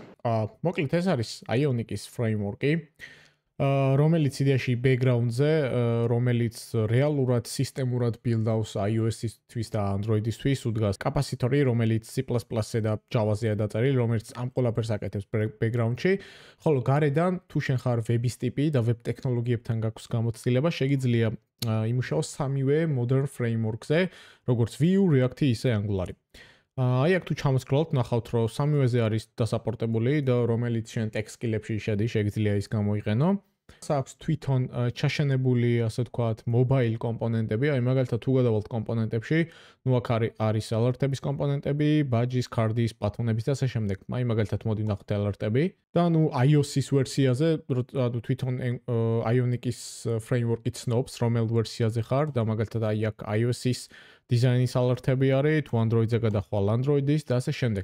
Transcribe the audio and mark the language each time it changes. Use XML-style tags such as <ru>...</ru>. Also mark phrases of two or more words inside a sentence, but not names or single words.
<ka>მოკლედ ეს არის Ionic-ის framework-ი. რომელიც იდეაში background-ზე, რომელიც რეალურად სისტემურად build-ავს iOS-ისთვის და Android-ისთვის, უდგას კაპასიტორი, რომელიც C++-ზე და Java-ზეა დაწერილი, რომელიც ამ ყველაფერს აკეთებს background-ში, ხოლო გარედან თუ შენ ხარ web-ის ტიპი და web ტექნოლოგიებთან გაქვს გამოცდილება, შეგიძლია იმუშაოს სამივე</ka> <en>modern framework-ზე,</en> <ka>როგორც Vue, React-ი, ისე Angular-ი. აი აქ თუ ჩამოსკროლთ, ნახავთ, რომ სამივეზე არის დასაპორტებული და რომელიც შენ</ka> <en>tech skill-ებში</en> <ka>შედის, შეგიძლია ის გამოიყენო. აქვს თვითონ ჩაშენებული, ასე ვთქვათ, mobile კომპონენტები, აი მაგალითად თუ გადავალთ კომპონენტებში, ნუ აქ არის alert-ების კომპონენტები, badges, card-ის, ბატონების და ასე შემდეგ. აი მაგალითად მოდი ვნახოთ alert-ები და ნუ iOS-ის ვერსიაზე, ანუ თვითონ Ionic-ის framework-ი ცნობს, რომელ ვერსიაზე ხარ და მაგალითად აი აქ iOS-ის დიზაინის alert-ები არის, თუ Android-ზე გადახვალ Android-ის და ასე შემდეგ.</ka>